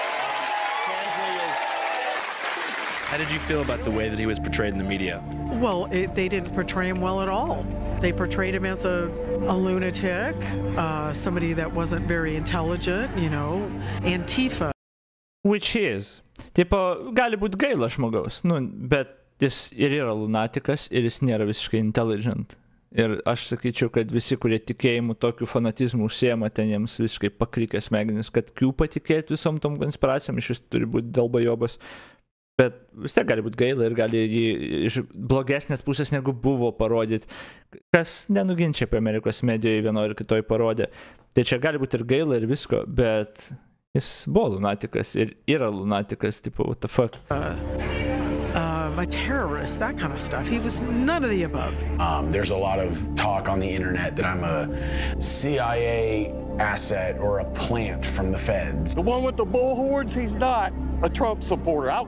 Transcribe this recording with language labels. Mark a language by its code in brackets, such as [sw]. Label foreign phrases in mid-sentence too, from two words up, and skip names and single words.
[en] How did you feel about the way that he was portrayed in the media? Well, they didn't portray him well at all. They portrayed him as a lunatic, somebody that wasn't very intelligent, Antifa. Which he is. [lt] Tipo, gali būti gaila žmogaus, bet jis ir yra lunatikas, ir jis nėra visiškai intelligent. Ir aš sakyčiau, kad visi, kurie tikėjimu tokiu fanatizmu užsiema, ten jiems visiškai pakrikė smegenis, kad patikėti visom tom konspiracijom, iš vis turi būti dalbajobas. Bet vis tiek gali būti gaila ir gali jį iš blogesnės pusės negu buvo parodyti, kas nenuginčia apie Amerikos medijoje vienoje ir kitoje parodė. Tai čia gali būti ir gaila ir visko, bet jis buvo lunatikas ir yra lunatikas, tipo, [en] what the fuck. A terrorist, that kind of stuff. He was none of the above. There's a lot of talk on the internet that I'm a CIA asset or a plant from the feds. The one with the bullhorns, he's not a Trump supporter.